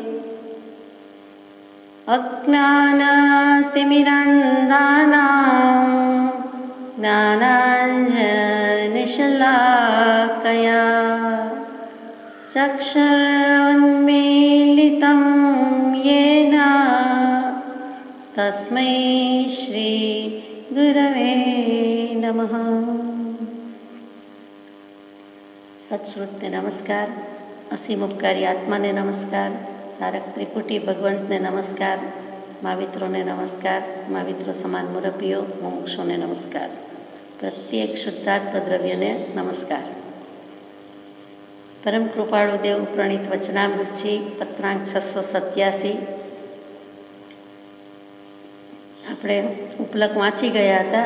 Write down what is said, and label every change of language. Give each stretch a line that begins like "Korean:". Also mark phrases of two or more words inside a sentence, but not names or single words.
Sanskrit: अज्ञानतिमिरन्धानां ज्ञानाञ्जनशलाकया चक्षुरुन्मीलितं येन तस्मै श्रीगुरवे नमः।
Gujarati: સત્શ્રુતને નમસ્કાર, અસીમ ઉપકારી આત્માને નમસ્કાર, તારક ત્રિપુટી ભગવંતને નમસ્કાર, માવિત્રોને નમસ્કાર, माविત્રો સમાન મુરબ્બીઓ મુમુક્ષોને નમસ્કાર, પ્રત્યેક શુદ્ધાત્મ દ્રવ્યને નમસ્કાર। પરમ કૃપાળુ દેવ પ્રણીત વચનામૃતજી પત્રાંક 687 આપણે ઉપલક વાંચી ગયા હતા।